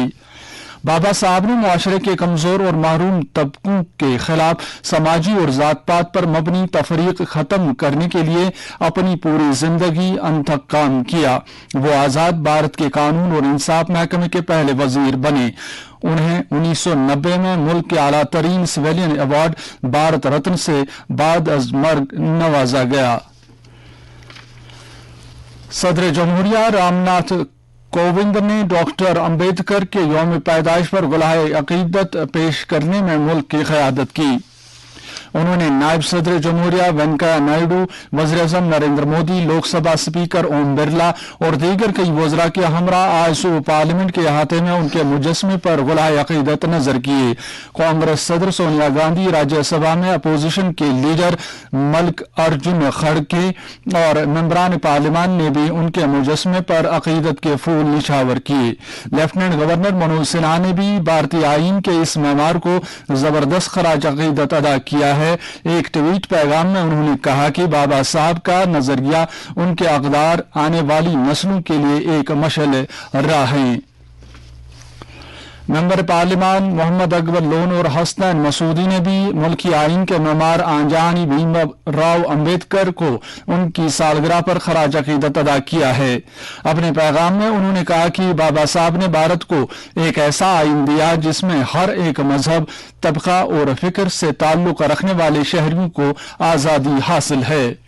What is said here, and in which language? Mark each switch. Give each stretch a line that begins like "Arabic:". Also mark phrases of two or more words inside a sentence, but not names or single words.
Urdu: بابا صاحب نے معاشرے کے کمزور اور محروم طبقوں کے خلاف سماجی اور ذات پات پر مبنی تفریق ختم کرنے کے لیے اپنی پوری زندگی انتھک کام کیا۔ وہ آزاد بھارت کے قانون اور انصاف محکمے کے پہلے وزیر بنے۔ انہیں 1990 میں ملک کے اعلیٰ ترین سویلین ایوارڈ بھارت رتن سے بعد از مرگ نوازا گیا۔ صدر جمہوریہ رام ناتھ کووند نے ڈاکٹر امبیڈکر کے یوم پیدائش پر غلۂ عقیدت پیش کرنے میں ملک کی قیادت کی۔ انہوں نے نائب صدر جمہوریہ وینکیا نائیڈو، وزیر اعظم نریندر مودی، لوک سبھا اسپیکر اوم برلا اور دیگر کئی وزراء کے ہمراہ آج صبح پارلیمنٹ کے احاطے میں ان کے مجسمے پر غلۂ عقیدت نظر کیے۔ کانگریس صدر سونیا گاندھی، راجیہ سبھا میں اپوزیشن کے لیڈر ملک ارجن کھڑگے اور ممبران پارلیمان نے بھی ان کے مجسمے پر عقیدت کے پھول نچھاور کیے۔ لیفٹیننٹ گورنر منوج سنہا نے بھی بھارتی آئین کے اس معمار کو زبردست خراج عقیدت ادا کیا ہے۔ ایک ٹویٹ پیغام میں انہوں نے کہا کہ بابا صاحب کا نظریہ، ان کے اقدار آنے والی نسلوں کے لیے ایک مشعل راہ ہیں۔ ممبر پارلیمان محمد اکبر لون اور حسنین مسعودی نے بھی ملکی آئین کے معمار آنجہانی بھیم راؤ امبیڈکر کو ان کی سالگرہ پر خراج عقیدت ادا کیا ہے. اپنے پیغام میں انہوں نے کہا کہ بابا صاحب نے بھارت کو ایک ایسا آئین دیا جس میں ہر ایک مذہب، طبقہ اور فکر سے تعلق رکھنے والے شہریوں کو آزادی حاصل ہے.